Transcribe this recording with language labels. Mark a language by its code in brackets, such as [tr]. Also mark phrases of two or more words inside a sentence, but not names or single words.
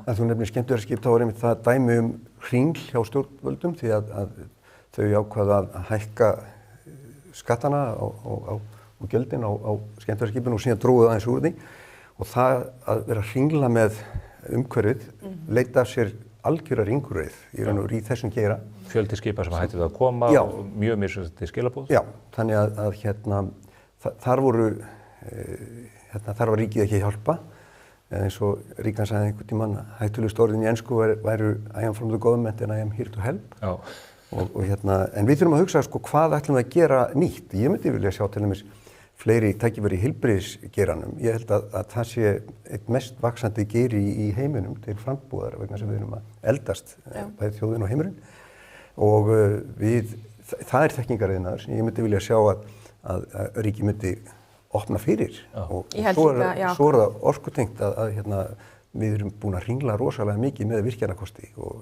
[is] Þú nefnir skemmtiferðaskip, þá er einmitt það dæmi hringl hjá stjórnvöldum því að þau ákvaða að hækka skattana og gjöldin á skemmtiferðaskipinu og síðan dróðu aðeins úr því og það að vera að hringla með umhverfið leita af sér algjöra ringurreið í þessum geira. Fjöldi skipa sem hætti það að koma og mjög mismunandi skilaboð. Já, þannig að þar var ríkið ekki að hjálpa eins og Ríkan sagði einhvern tímann hættulegust orðin í ensku væru [en] I am from the government and I am here to help [is] en við þurfum að hugsa sko hvað ætlum við að gera nýtt. Ég myndi vilja sjá til dæmis fleiri tækifæri í heilbrigðisgeiranum. Ég held að það sé eitt mest vaxandi geiri í heiminum til frambúðar vegna sem við erum að eldast bæði þjóðin og heimurinn og það er þekkingariðnaður sem ég myndi vilja sjá að ríkið myndi opna fyrir og svo er það orkutengt að við erum búin að hringla rosalega mikið með virkjanakosti og